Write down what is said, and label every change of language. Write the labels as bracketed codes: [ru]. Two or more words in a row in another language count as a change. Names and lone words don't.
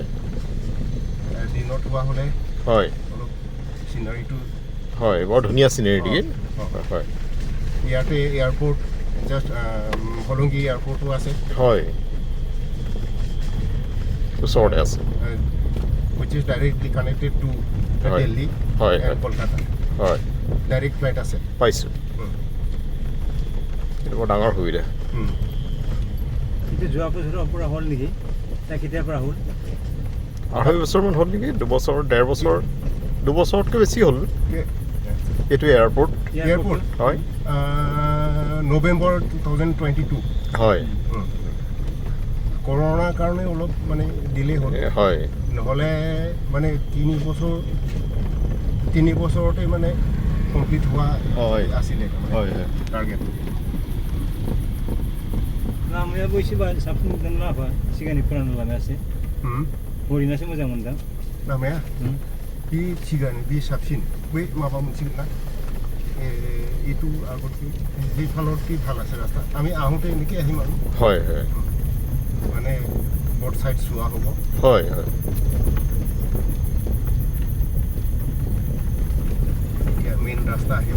[as] দিনত হোৱা হ'লে হয় অলপ চিনাৰীটো হয় বৰ ধুনীয়া চিনেৰী নেকি? হয় ইয়াতে এয়াৰপৰ্ট জাষ্ট হলংগী এয়াৰপৰ্টো আছে। হয় ওচৰতে আছে [en] which is directly connected to Right. Delhi [as] হয় [en] and [as] হয় [en] Kolkata. [as] হয় [en] Direct flight [as] আছে. পাইছোঁ এইটো বৰ ডাঙৰ সুবিধা এইটো যোৱা বছৰৰ পৰা হ'ল নেকি নে কেতিয়াৰ পৰা হ'ল 2.5 বছৰমান হ'ল নেকি 2 বছৰ 1.5 বছৰ 2 বছৰতকৈ বেছি হ'ল এইটো এয়াৰপৰ্ট [en] Airport. [as] হয় [en] November 2022. [as] হয় কৰোণাৰ কাৰণে অলপ মানে ডিলে হ'ল হয় নহ'লে মানে 3 বছৰতে মানে কমপ্লিট হোৱা হয়। আছিলে হয় হয় টাৰ্গেট [brx] लामाया बयसेबा साबसिन मोजां लामा सिगांनिफ्राय लामाया एसे हरिनासो मोजां मोनदां लामाया बे सिगांनि बे साबसिन बै माबा मोनसिगोन ना [as] এইটো আগতকৈ সেইফালতকৈ ভাল আছে ৰাস্তা আমি আহোঁতে এনেকৈ আহিম আৰু হয় হয় মানে বৰ্ড ছাইড চোৱা হ'ব হয় হয় এতিয়া মেইন ৰাস্তা আহিব